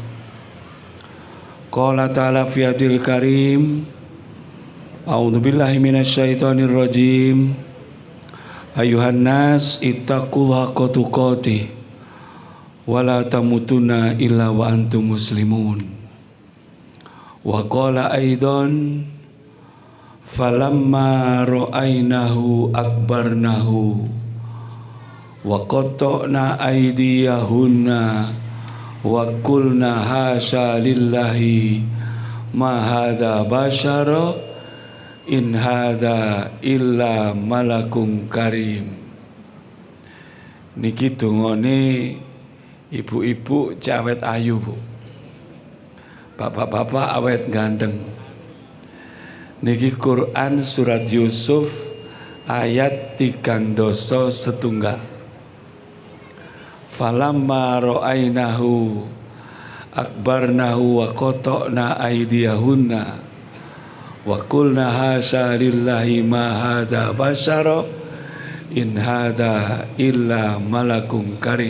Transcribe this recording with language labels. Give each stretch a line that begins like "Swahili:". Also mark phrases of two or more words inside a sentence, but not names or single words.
Arabic: قال تعالى في حديث الكريم، أعوذ بالله من الشيطان الرجيم. يا أيها الناس اتقوا الله حق تقاته ولا تموتن إلا وأنتم مسلمون. وقال أيضا فلما رأينه أكبرنه وقطعن أيديهن وقلن حاش لله ما هذا بشرا إن هذا إلا ملك كريم.
Javanese: Niki dongane ibu-ibu cawet ayu, Bu. Bapak-bapak awet ganteng. Niki Quran surat Yusuf ayat 3 doso setunggal.
Arabic: فلما رأينه أكبرنه وقطعن أيديهن وقلن حاش لله ما هذا بشرا إن هذا إلا ملك كريم.